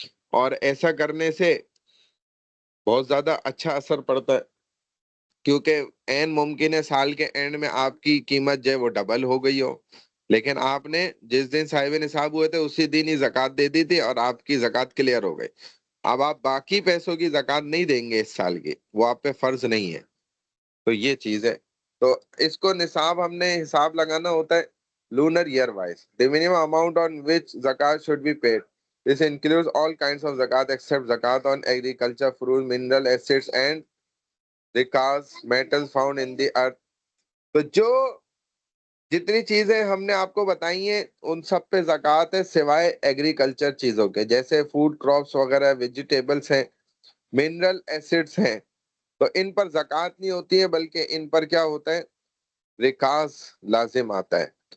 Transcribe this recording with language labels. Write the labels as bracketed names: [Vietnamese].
[Urdu] اور ایسا کرنے سے بہت زیادہ اچھا اثر پڑتا ہے، کیونکہ این ممکن ہے سال کے اینڈ میں آپ کی قیمت جو ہے وہ ڈبل ہو گئی ہو، لیکن آپ نے جس دن صاحب نصاب ہوئے تھے اسی دن ہی زکوٰۃ دے دی تھی اور آپ کی زکوٰۃ کلیئر ہو گئی. اب آپ باقی پیسوں کی زکوٰۃ نہیں دیں گے اس سال کی، وہ آپ پہ فرض نہیں ہے. تو یہ چیز ہے. تو اس کو نصاب ہم نے حساب لگانا ہوتا ہے [English] Lunar year wise. The minimum amount on which zakat should be paid. This includes all kinds of zakat except zakat on agriculture, fruit, mineral assets and recars metals found in the earth. [Urdu] تو جو جتنی چیزیں ہم نے آپ کو بتائی ہیں ان سب پہ زکوٰۃ ہے سوائے ایگریکلچر چیزوں کے، جیسے فوڈ کراپس وغیرہ، ویجیٹیبلس ہیں، منرل ایسڈس ہیں. تو ان پر زکوٰۃ نہیں ہوتی ہے، بلکہ ان پر کیا ہوتا ہے، ریکاز لازم آتا ہے.